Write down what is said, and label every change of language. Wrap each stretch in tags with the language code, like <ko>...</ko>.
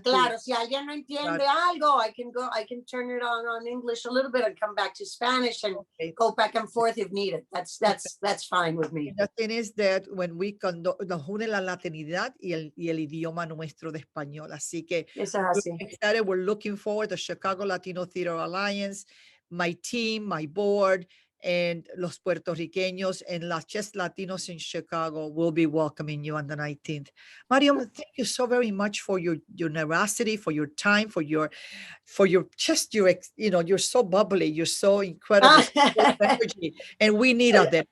<es>claro, si alguien no entiende algo,</es> <en>I can turn it on English a little bit and come back to Spanish and go back and forth if needed. That's fine with me. The thing is that when we</en> <es>nos une la latinidad y el idioma nuestro de español. Así que</es> <en>we're looking forward to Chicago Latino Theater Alliance, my team, my board, and</en> <es>los puertorriqueños</es> <en>and las just Latinos in Chicago will be welcoming you on the 19th. Mariam, thank you so very much for your generosity, for your time, for your just your you're so bubbly, you're so incredible, full of energy, and we need of that.</en>